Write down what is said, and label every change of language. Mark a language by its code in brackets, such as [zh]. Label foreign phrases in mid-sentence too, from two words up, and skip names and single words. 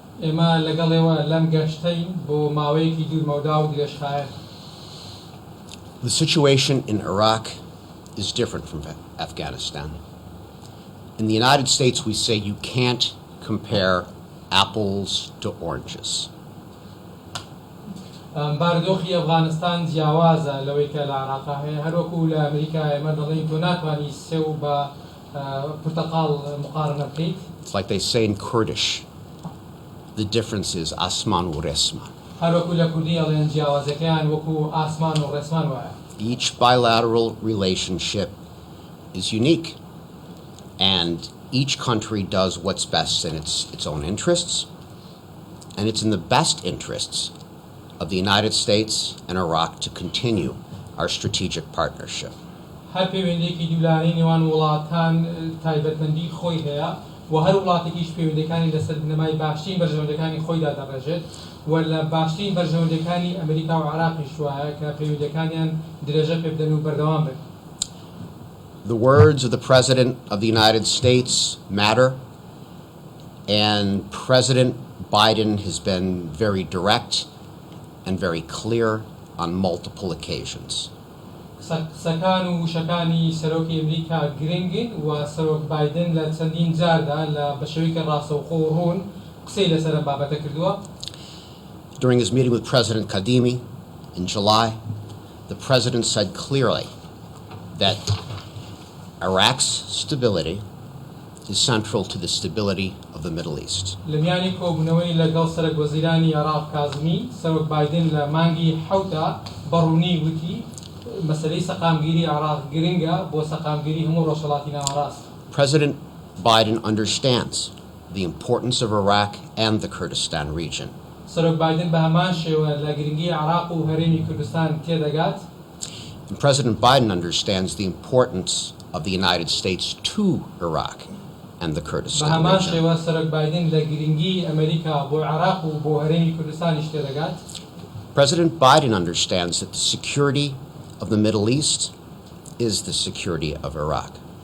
[en] The situation in Iraq is different from Afghanistan. In the United States, we say you can't compare apples to oranges. [ckb] باردۆخی ئەفغانستان جیاوازە لەوەی کە لە عێراقا هەیە هەروەکو لە ئەمریکا ئێمە دەڵێن تۆ ناتوانی سێو بە پورتەقاڵ مقارنە بکەیت. [en] It's like they say in Kurdish, the difference is [ckb] ئاسمان و ڕێسمان. هەروەکو لە کوردی ئەڵێن جیاوازەکەیان وەکو ئاسمان و ڕێسمان وایە. [en] Each bilateral relationship is unique, and each country does what's best in its own interests, and it's in the best interests of the United States and Iraq to continue our strategic partnership. [ckb] هەر پەیوەندێکی دوولانەی نێوان وڵاتان تایبەتمەندی خۆی هەیە و هەر وڵاتێکیش پەیوەندەکانی لەسەر بنەمای باشترین بەرژەوەندەکانی خۆیدا دەڕێژێت و لە باشترین بەرژەوەندەکانی ئەمریکا و عێراقیش وایە کە پەیوەندەکانیان درێژە پێ بدەن و بەردەوام بن. [en] The words of the President of the United States matter, and President Biden has been very direct and very clear on multiple occasions. [ckb] سەکان و وشەکانی سەرۆکی ئەمریکا گرنگن و سەرۆک بایدن لە چەندین جاردا لە بەشێوەیەکی ڕاستەوخۆ و ڕوون قسەی لەسەر ئەم بابەتە کردووە. [en] During his meeting with President Kadimi in July, the President said clearly that Iraq's stability is central to the stability of the Middle East. [ckb] لەمیانی کۆبوونەوەی لەگەڵ سەرۆک وەزیرانی عێراق کازمی سەرۆک بایدن لە مانگی حەوتا بەڕوونی وتی مەسەلەی سەقامگیری عێراق گرنگە بۆ سەقامگیری هەموو ڕۆژهەڵاتی ناوەڕاست. [en] President Biden understands the importance of Iraq and the Kurdistan region. [ckb] سەرۆک بایدن بە هەمان شێوە لە گرنگی عێراق و هەرێمی کوردستان تێدەگات. [en] And President Biden understands the importance of the United States to Iraq and the Kurdistan region. President Biden understands that the security of the Middle East is the security of Iraq.